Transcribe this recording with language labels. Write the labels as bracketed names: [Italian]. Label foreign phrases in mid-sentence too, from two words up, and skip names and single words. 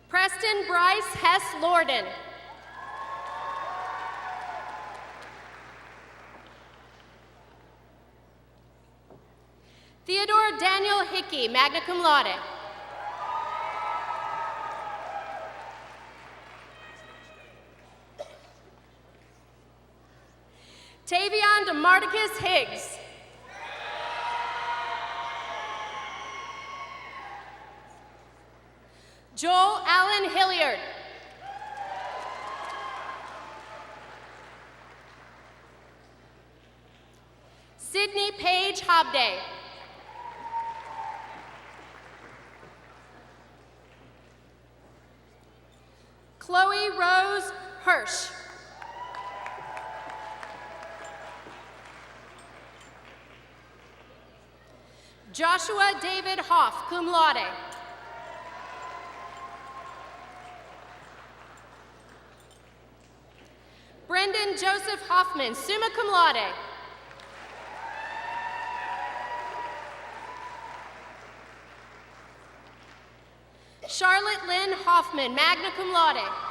[English] Preston Bryce Hess Lorden. Theodore Daniel Hickey, [Latin] magna cum laude. [English] Tavion DeMarticus Higgs. Joel Allen Hilliard. Sydney Paige Hobday. Chloe Rose Hirsch. Joshua David Hoff, [Latin] cum laude. [English] Brendan Joseph Hoffman, [Latin] summa cum laude. [English] Charlotte Lynn Hoffman, [Latin] magna cum laude.